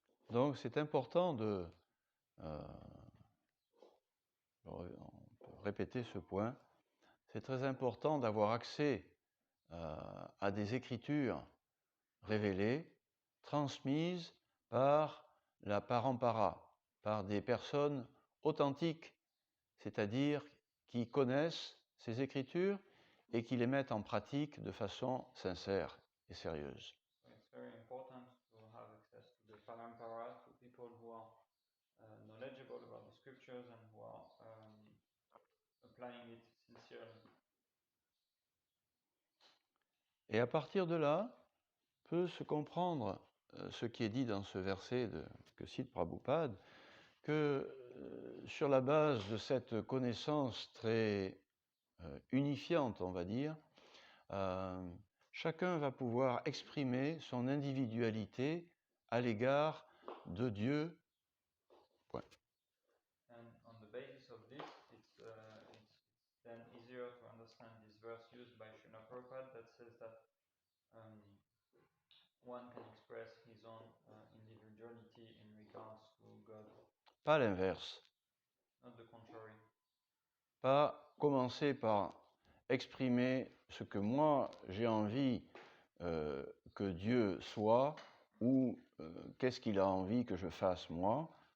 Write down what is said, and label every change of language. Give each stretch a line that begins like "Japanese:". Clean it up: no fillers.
French: Donc c'est important de on peut répéter ce point, c'est très important d'avoir accès à des écritures révélées, transmises par la parampara, par des personnes authentiques, c'est-à-dire qui connaissent ces écritures et qui les mettent en pratique de façon sincère et sérieuse.
English: So it's very important to have access to the parampara, to people who are knowledgeable about the scriptures and who are applying it sincerely.
French: Et à partir de là, peut se comprendre ce qui est dit dans ce verset que cite Prabhupada, que sur la base de cette connaissance très unifiante, on va dire, chacun va pouvoir exprimer son individualité à l'égard de Dieu. Point.
English: And on the basis of this, it's then easier to understand this verse used by Srila Prabhupada that says that one can express his own individuality in regards to God,
French: Pas l'inverse.
English: not the contrary.
French: Pas commencer par exprimer ce que moi j'ai envie que Dieu soit ou qu'est-ce qu'il a envie que je fasse moi.